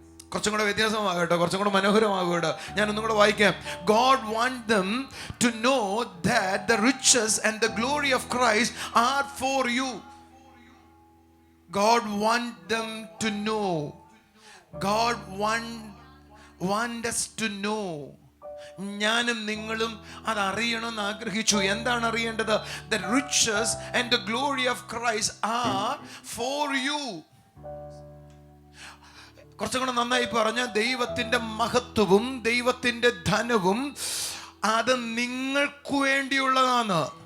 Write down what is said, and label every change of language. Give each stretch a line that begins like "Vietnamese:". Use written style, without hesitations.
Malayalam: കുറച്ചും കൂടെ വ്യത്യാസമാകട്ടെ, കുറച്ചും കൂടെ മനോഹരമാകട്ടെ. ഞാൻ ഒന്നും കൂടെ വായിക്കാം.
English: God want them to know that the riches and the glory of Christ are for you. God want them to know. God want us to know.
Malayalam: ഞാനും നിങ്ങളും അത് അറിയണമെന്ന് ആഗ്രഹിച്ചു. എന്താണ് അറിയേണ്ടത്?
English: The riches and the glory of Christ are for you.
Malayalam: കുറച്ചും കൂടെ നന്നായി പറഞ്ഞ, ദൈവത്തിന്റെ മഹത്വവും ദൈവത്തിന്റെ ധനവും അത് നിങ്ങൾക്ക് വേണ്ടിയുള്ളതാണ്.